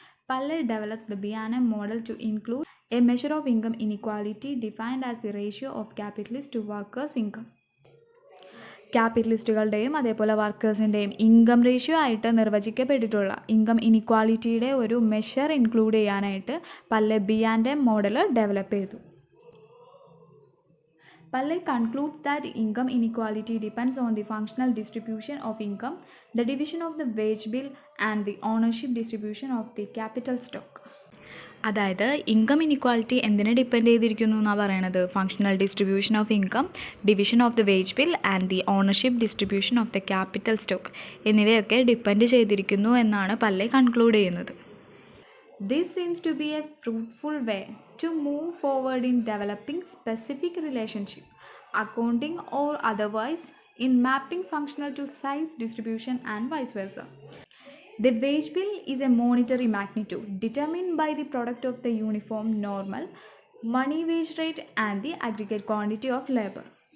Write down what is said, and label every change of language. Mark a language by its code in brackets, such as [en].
[en] Palley develops the B&M model to include a measure of income inequality defined as the ratio of capitalist to workers income. [ml] ക്യാപിറ്റലിസ്റ്റുകളുടെയും അതേപോലെ വർക്കേഴ്സിൻ്റെയും income ratio ആയിട്ട് നിർവചിക്കപ്പെട്ടിട്ടുള്ള income ഇനിക്വാലിറ്റിയുടെ ഒരു measure include ചെയ്യാനായിട്ട് പല്ലെ B&M model develop ചെയ്തു. [en] Palley concludes that income inequality depends on the functional distribution of income, the division of the wage bill, and the ownership distribution of the capital stock. [ml] അതായത് income inequality എന്തിനെ depend ചെയ്തിരിക്കുന്നു എന്നാണ് പറയണത്, [en] functional distribution of income, division of the wage bill and the ownership distribution of the capital stock [ml] എന്നിവയൊക്കെ depend ചെയ്തിരിക്കുന്നു എന്നാണ് പല്ലെ conclude ചെയ്യുന്നത്. [en] This seems to be a fruitful way to move forward in developing specific relationship, accounting or otherwise, in mapping functional to size distribution and vice versa. The wage bill is a monetary magnitude determined by the product of the uniform normal money wage rate and the aggregate quantity of labor.